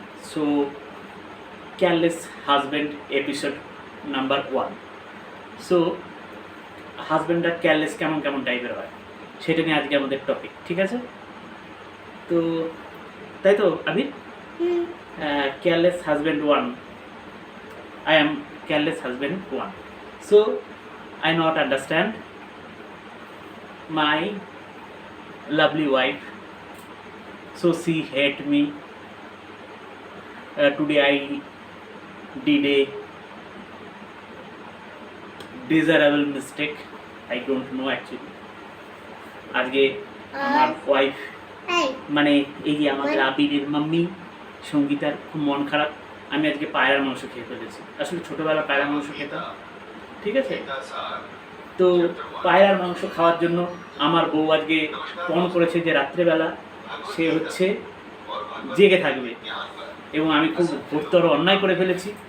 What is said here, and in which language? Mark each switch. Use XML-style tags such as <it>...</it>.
<en>So careless husband episode number 1।</en> <bn>So হাজব্যান্ডরা careless কেমন কেমন টাইপের হয় সেটা নিয়ে আজকে আমাদের টপিক, ঠিক আছে? তো তাই তো</bn> <en>Abir, careless husband 1, I am careless husband 1. So I not understand my lovely wife. So she hate me. Today I did a desirable mistake. I don't know actually.</en> <bn>আজকে আমার ওয়াইফ মানে এই যে আমাদের আবিরের মাম্মি সঙ্গীতার খুব মন খারাপ। আমি আজকে পায়রার মাংস খেয়ে ফেলেছি। আসলে ছোটোবেলা পায়রার মাংস খেতাম, ঠিক আছে? তো পায়রার মাংস খাওয়ার জন্য আমার বউ আজকে পণ করেছে যে রাত্রেবেলা সে হচ্ছে জেগে থাকবে, এবং আমি খুব ঘোরতর অন্যায় করে ফেলেছি।</bn>